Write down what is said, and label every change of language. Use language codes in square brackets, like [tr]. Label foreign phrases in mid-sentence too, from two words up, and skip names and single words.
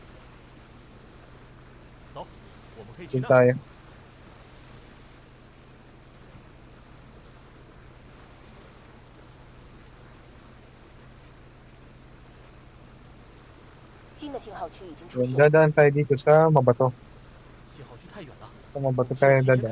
[zh] 走，我们可以去 [tl] Doon [zh] 那儿。 [tl] tayo. [zh] 新的信号区已经出 [tl] Yun, [zh] 现。 [tl] dadaan tayo dito sa Mabato. [zh] 信号区太远了， [tl] Sa [zh] 我 [tl] Mabato [zh] 们需要 [tl] tayo [zh] 提前开 [tl] dadaan.